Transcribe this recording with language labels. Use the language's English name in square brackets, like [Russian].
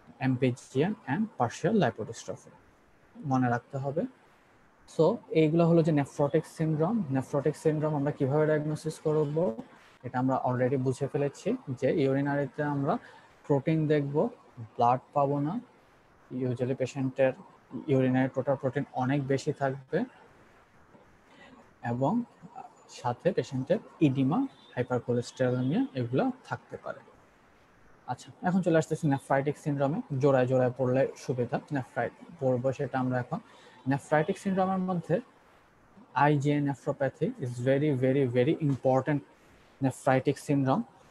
[English] MPGN and partial lipodystrophy [Bangla] মনে রাখতে হবে। সো এইগুলো হলো যে নেফ্রোটিক সিনড্রোম। নেফ্রোটিক সিনড্রোম আমরা কিভাবে ডায়াগনোসিস করব এটা আমরা অলরেডি বুঝে ফেলেছি যে ইউরিনারিতে আমরা প্রোটিন দেখব, ব্লাড পাবো না, ইউজুয়ালি পেশেন্টের ইউরিনারি টোটাল প্রোটিন অনেক বেশি থাকবে এবং সাথে পেশেন্টের ইডিমা, হাইপারকোলেস্টেরলেমিয়া এগুলো থাকতে পারে। আচ্ছা, এখন চলে আসতেছি নেফ্রাইটিক সিনড্রোমে। জোড়ায় জোড়ায় পড়লে সুবিধা, নেফ্রাইট পড়বো সেটা আমরা এখন। নেফ্রাইটিক সিনড্রোমের মধ্যে [English] IgA nephropathy is very very very important nephritic syndrome।